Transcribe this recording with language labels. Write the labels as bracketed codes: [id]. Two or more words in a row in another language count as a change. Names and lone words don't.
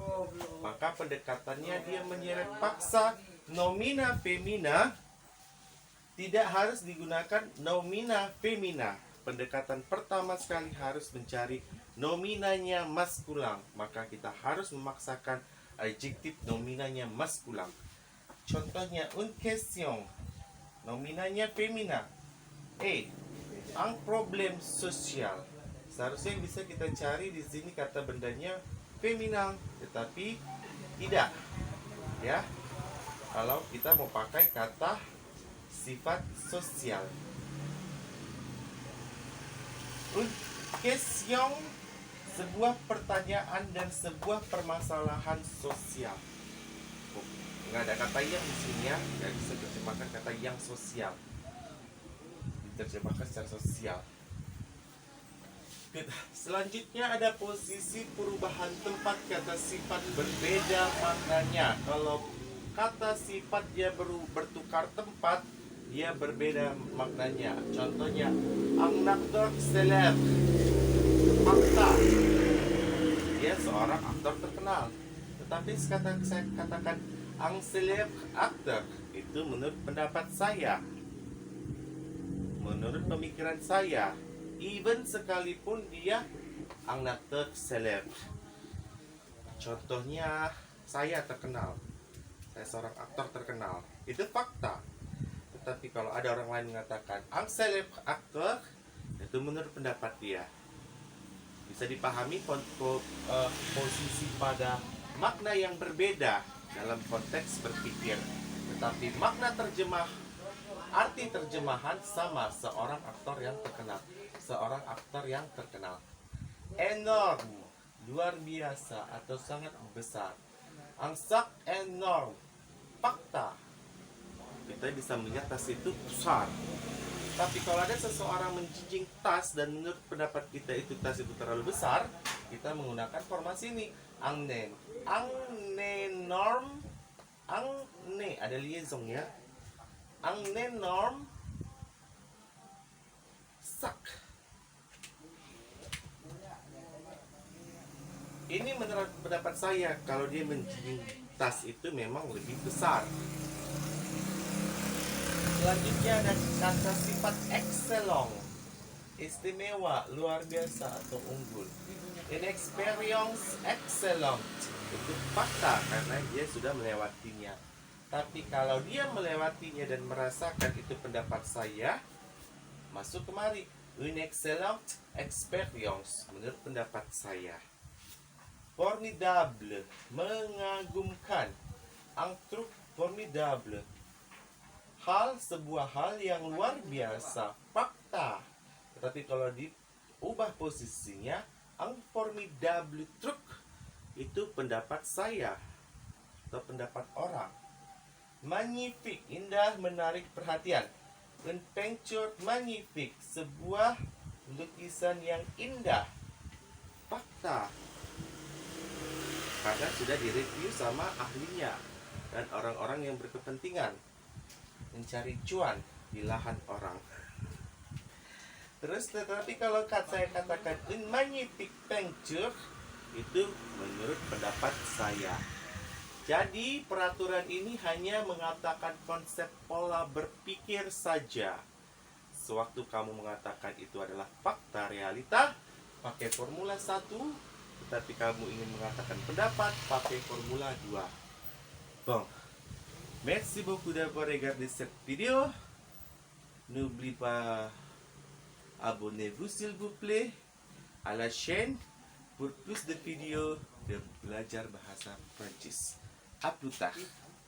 [id] Maka pendekatannya dia menyeret paksa nomina femina, tidak harus digunakan nomina femina. Pendekatan pertama sekali harus mencari nominanya maskulang. Maka kita harus memaksakan adjektif nominanya maskulang. Contohnya, [fr] une question, [id] nominanya femina. [fr] Un problème social. [id] Seharusnya bisa kita cari di sini kata bendanya femina, tetapi tidak. Ya. kalau kita mau pakai kata sifat sosial. [fr] Une question, [id] sebuah pertanyaan dan sebuah permasalahan sosial. Nggak ada kata yang di sini ya, nggak bisa terjemahkan kata yang sosial. Diterjemahkan secara sosial. Selanjutnya ada posisi perubahan tempat kata sifat berbeda maknanya. Kalau kata sifat dia bertukar tempat, dia berbeda maknanya. Contohnya, [fr] un acteur célèbre, [id] fakta, dia seorang aktor terkenal. Tetapi sekarang saya katakan [fr] un célèbre acteur, [id] itu menurut pendapat saya, menurut pemikiran saya, even sekalipun dia [fr] un acteur célèbre. [id] Contohnya, saya terkenal, saya seorang aktor terkenal, itu fakta. Tetapi kalau ada orang lain mengatakan [fr] un célèbre acteur, [id] itu menurut pendapat dia. Bisa dipahami posisi pada makna yang berbeda dalam konteks berpikir. Tetapi makna terjemah, arti terjemahan sama, seorang aktor yang terkenal. Seorang aktor yang terkenal. Enorme, luar biasa atau sangat besar. [fr] Un sac énorme, [id] fakta. Kita bisa melihat tas itu besar. Tapi kalau ada seseorang menjinjing tas dan menurut pendapat kita itu tas itu terlalu besar, kita menggunakan formasi ini. [fr] Un énorme, [id] ada liaison ya. [fr] Un énorme sac. [id] Ini menurut pendapat saya, kalau dia menjinjing tas itu memang lebih besar. Selanjutnya ada kata sifat excellent, istimewa, luar biasa atau unggul. [fr] In experience excellent, [id] itu fakta karena dia sudah melewatinya. Tapi kalau dia melewatinya dan merasakan, itu pendapat saya, masuk kemari. [fr] Une excellent experience, [id] menurut pendapat saya. Formidable, mengagumkan. [fr] Un truc formidable, [id] sebuah hal yang luar biasa, fakta. Tetapi kalau diubah posisinya, [fr] un formidable truc, [id] itu pendapat saya atau pendapat orang. Magnifique, indah, menarik perhatian. [fr] Une peinture magnifique, [id] sebuah lukisan yang indah, fakta. Karena sudah direview sama ahlinya dan orang-orang yang berkepentingan mencari cuan di lahan orang. Terus tetapi kalau saya katakan [fr] une magnifique peinture, [id] itu menurut pendapat saya. Jadi peraturan ini hanya mengatakan konsep pola berpikir saja. Sewaktu kamu mengatakan itu adalah fakta realita, pakai formula 1. Tetapi kamu ingin mengatakan pendapat, pakai formula 2. Bon. [fr] Merci beaucoup d'avoir regardé cette vidéo. N'oubliez pas, abonnez-vous s'il vous plaît à la chaîne pour plus de vidéos de [id] belajar bahasa Prancis. [fr] À plus tard.